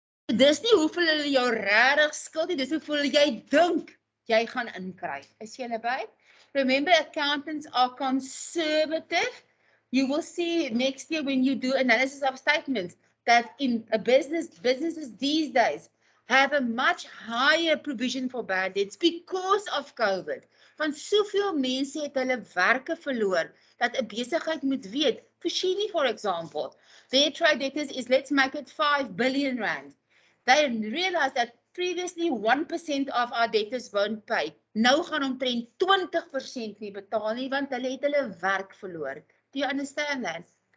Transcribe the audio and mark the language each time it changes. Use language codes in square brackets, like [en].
[af] Dis nie hoeveel hulle jou regtig skuld nie, dis hoeveel jy dink jy gaan inkry. Is julle by? [en] Remember, accountants are conservative. You will see next year when you do analysis of statements that in a businesses these days have a much higher provision for bad debts because of COVID. [af] Want soveel mense het hulle werke verloor dat 'n besigheid moet weet. [en] Foschini, for example, their trade debtors is, let's make it 5 billion rand. They realize that previously 1% of our debtors won't pay. [af] Nou gaan omtrent 20% nie betaal nie want hulle het hulle werk verloor. [en] Do you understand that?